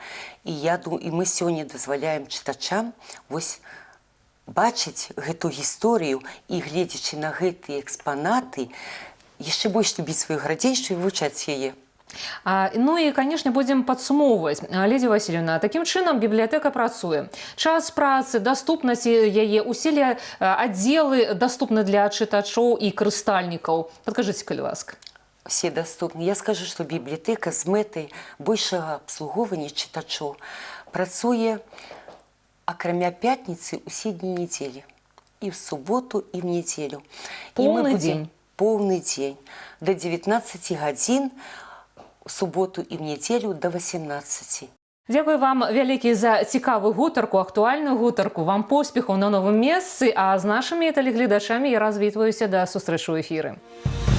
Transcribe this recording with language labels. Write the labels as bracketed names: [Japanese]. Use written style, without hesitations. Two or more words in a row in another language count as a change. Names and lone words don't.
[Belarusian] І я думаю, і мы сёння дазваляем чытачам вось бачыць гэту гісторыю і, гледзячы на гэтыя экспанаты, яшчэ больш любіць сваю гарадзеншчыну і вывучаць яе. Ну і, канешне, будзем падсумоўваць. Лідія Васильівна, такім чынам бібліятэка працуе. Час працы, даступнасць яе, усе аддзелы даступны для чытачоў і карыстальнікаў. Падкажыце, калі ласка. [Russian] Все доступны. Я скажу, что библиотека с мэтай большего обслуговывания читачов [Belarusian] працуе, акрамя [Russian] пятницы, усе дни недели. И в субботу, и в неделю. Полный день? Полный день. До 19 гадзін, в субботу и в неделю до 18. [Belarusian] Дзякую вам вялікі за цікавую гутарку, актуальную гутарку. Вам поспехаў на новым месцы, а з нашымі тэлегледачамі я развітваюся да сустрэчы ў эфіры.